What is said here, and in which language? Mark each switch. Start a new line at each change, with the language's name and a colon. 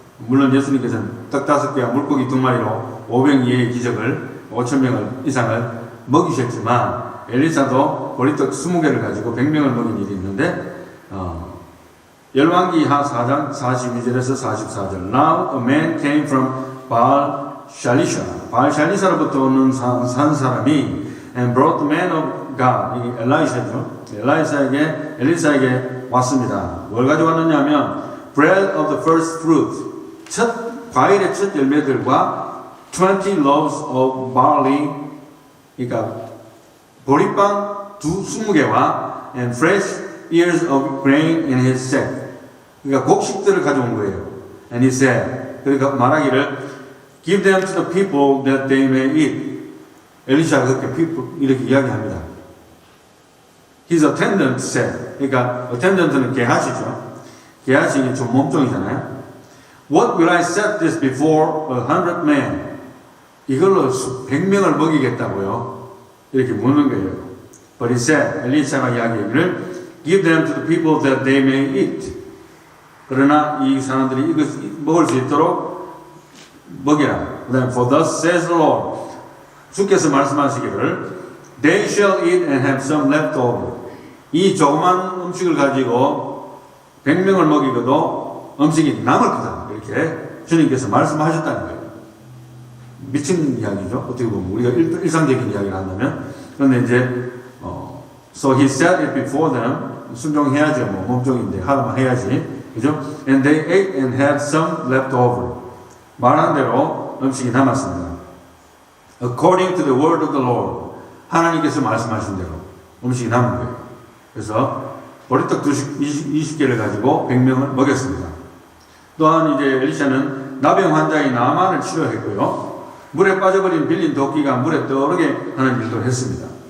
Korean: 물론 예수님께서는 떡 5개와 물고기 2마리로 500 이하의 기적을 5,000명 이상을 먹이셨지만 엘리사도 보리떡 20개를 가지고 100명을 먹인 일이 있는데 열왕기 하 4장 42절에서 44절
English: Now a man came from Baal Shalisha
Korean: 바알 샬리사로부터 오는 산 사람이
English: and brought the man of God
Korean: 이게 엘라이샤죠. 엘리사에게 왔습니다. 뭘 가져왔느냐 하면
English: bread of the first fruit
Korean: 과일의 첫 열매들과
English: 20 loaves of barley
Korean: 그러니까 보리빵 20개와
English: and fresh ears of grain in his sack
Korean: 그러니까 곡식들을 가져온 거예요.
English: and he said
Korean: 그러니까 말하기를
English: give them to the people that they may eat.
Korean: 엘리샤가 그렇게 people 이렇게 이야기합니다.
English: His attendant said
Korean: 그러니까
English: attendant는 게하시죠.
Korean: 게하시 좀 몸종이잖아요.
English: What will I set this before 100 men?
Korean: 이걸로 100명을 먹이겠다고요. 이렇게 묻는 거예요.
English: But he said,
Korean: 엘리사가 이야기하기를
English: give them to the people that they may eat.
Korean: 그러나 이 사람들이 이것 먹을 수 있도록 먹이라. 그다음
English: for thus says the Lord.
Korean: 주께서 말씀하시기를
English: they shall eat and have some left over.
Korean: 이 조그만 음식을 가지고 100명을 먹이고도 음식이 남을 거다. 이렇게 주님께서 말씀하셨다는 거예요. 미친 이야기죠. 어떻게 보면 우리가 일상적인 이야기를 한다면. 그런데 이제
English: so he set it before them.
Korean: 순종해야죠. 뭐 몸종인데 하면 해야지. 그죠?
English: And they ate and had some left over.
Korean: 말한 대로 음식이 남았습니다.
English: According to the word of the Lord.
Korean: 하나님께서 말씀하신 대로 음식이 남은 거예요. 그래서 보리떡 20개를 가지고 100명을 먹였습니다. 또한 이제 엘리샤는 나병 환자의 나만을 치료했고요. 물에 빠져버린 빌린 도끼가 물에 떠오르게 하는 일도 했습니다.